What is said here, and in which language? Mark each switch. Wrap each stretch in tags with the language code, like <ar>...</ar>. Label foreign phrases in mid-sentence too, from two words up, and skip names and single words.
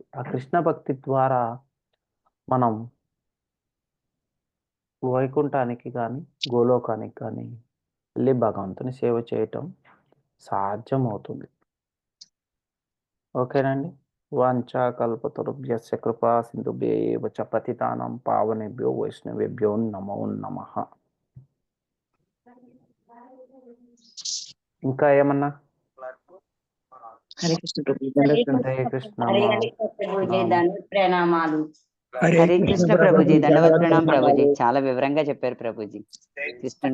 <te>ఆ కృష్ణ భక్తి ద్వారా మనం వైకుంఠానికి కానీ గోలోకానికి కానీ వెళ్ళి భగవంతుని సేవ చేయటం సాధ్యమవుతుంది.</te> <sa>ఓకేనండి. వాంఛాకల్పతరుభ్యస్య కృపా సింధుభ్యేవ చ పతితానాం పావనేభ్యో వైష్ణవేభ్యో నమో నమః.</sa> <te>ఇంకా ఏమన్నా? హరే కృష్ణ ప్రభుజీ హరే కృష్ణ. హరే కృష్ణ ప్రభుజీ దండవత్ ప్రణామాలు. హరే కృష్ణ ప్రభుజీ దండవత్ ప్రణామం ప్రభుజీ. చాలా వివరంగా చెప్పారు ప్రభుజీ. కృష్ణుని</te>